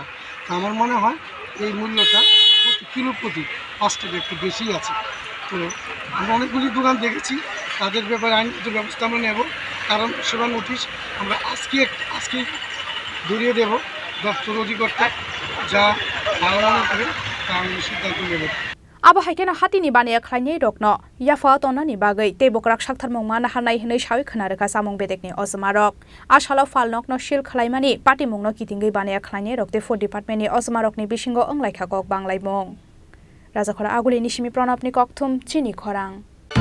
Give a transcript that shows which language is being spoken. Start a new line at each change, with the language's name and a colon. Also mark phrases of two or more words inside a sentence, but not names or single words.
Bangla: তো আমার মনে হয় এই মূল্যটা প্রতি কিলো প্রতি 5 টাকা একটু বেশি আছে। তো আমরা অনেকগুলি দোকান দেখেছি, তাদের ব্যাপারে আইনগত ব্যবস্থা আমরা নেব, কারণ সেবা নোটিশ আমরা আজকে ধরিয়ে দেব দপ্তর অধিকর্তা, যা ভালো মনে করে তা আমি সিদ্ধান্ত নেব।
Kok Borok: Abo haikena hatini bane khlainai rokno yafa tonani bagai tebokrak saktharmong mana hanai hinai sawi khonareka samung bedekni ozmarok ashalo falnokno sil khlaimani party mungno kitingai bane khlainai rokte
English: food department
Kok Borok: ni ozmarokni bisingo onglaikha kok banglai mong Rajakhora aguli nishimi pranapni kokthum chini khorang